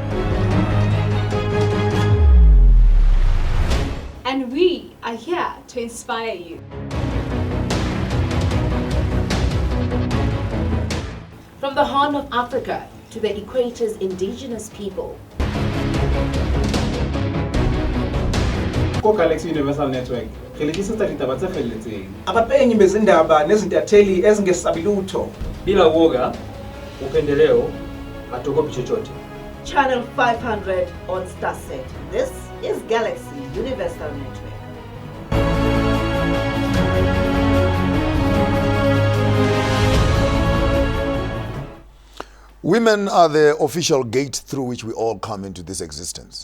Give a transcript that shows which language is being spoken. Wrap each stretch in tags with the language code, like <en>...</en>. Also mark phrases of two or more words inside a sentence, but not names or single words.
<en>And we are here to inspire you. From the Horn of Africa to the Equator's indigenous people. Galaxy Universal Network.</en> <st>Ngelikisisa ditaba tse felletseng.</st> <zu>Abapenyi bezindaba nezintatheli ezingesabilutho.</zu> <sw>Bila woga, upendeleo, hatuogopi chochote.</sw> <en>Channel 500 on StarSat. This is Galaxy Universal Network. Women are the official gate through which we all come into this existence.</en>